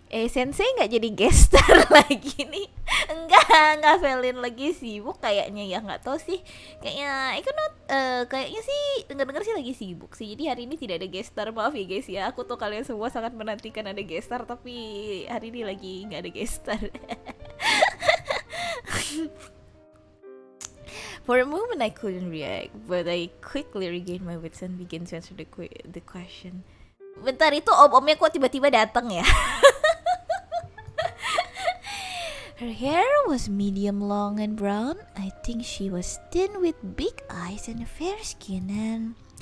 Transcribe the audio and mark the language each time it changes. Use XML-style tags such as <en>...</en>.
<id>Sensei nggak jadi guest star lagi nih. Enggak Felin lagi sibuk kayaknya ya, nggak tahu sih, kayaknya kayaknya sih dengar sih lagi sibuk sih, jadi hari ini tidak ada guest star. Maaf ya guys ya, aku tuh kalian semua sangat menantikan ada guest star, tapi hari ini lagi nggak ada guest star.</id> <en>For a moment I couldn't react, but I quickly regained my wits and began to answer the question.</en> <id>Bentar, itu om-omnya kok tiba-tiba datang ya?</id> <en>Her hair was medium long and brown. I think she was thin with big eyes and a fair skin and...</en>